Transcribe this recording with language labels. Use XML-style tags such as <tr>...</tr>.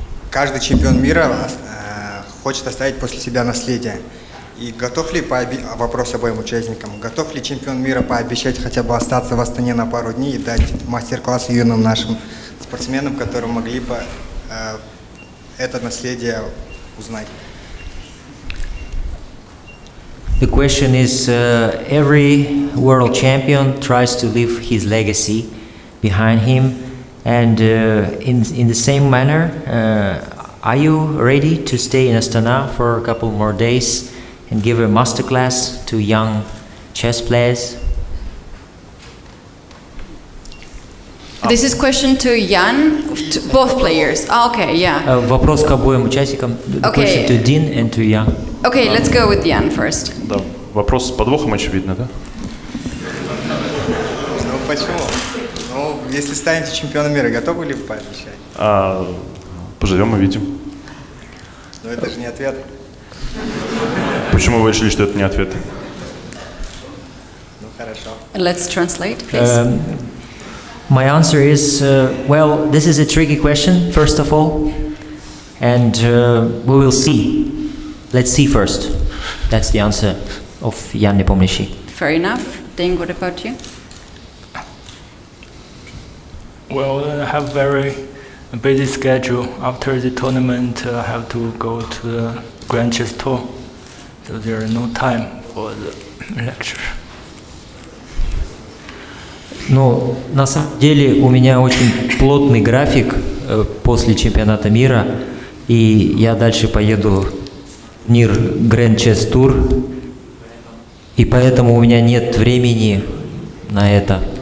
<ru>Каждый чемпион мира хочет оставить после себя наследие. И готов ли, вопрос обоим участникам, готов ли чемпион мира пообещать хотя бы остаться в Астане на пару дней и дать мастер-класс юным нашим спортсменам, которые могли бы это наследие узнать?</ru> <en>The question is, every world champion tries to leave his legacy behind him, and in the same manner, are you ready to stay in Astana for a couple more days and give a masterclass to young chess players? This is question to Jan, to both players. Okay, yeah.</en> <ru>Вопрос к обоим участникам.</ru> <en>The question to Dean and to Yang. Okay, let's go with Jan first.</en> <ru>Да, вопрос с подвохом очевидно, да? Ну почему? Ну, если станете чемпионом мира, готовы ли вы пообещать? Поживем и видим. Но это же не ответ. Почему вы решили, что это не ответ? Ну хорошо.</ru> <en>Let's translate, please. My answer is, well, this is a tricky question, first of all, and we will see. let's see first. That's the answer of Jan Nepomniachtchi. Fair enough. Ding, what about you? Well, I have very busy schedule. After the tournament, I have to go to the Grand Chess Tour, so there is no time for the lecture.</en> <ru>Ну, на самом деле у меня очень плотный график после чемпионата мира, и я дальше поеду в Нир Grand Chess Tour, и поэтому у меня нет времени на это.</ru>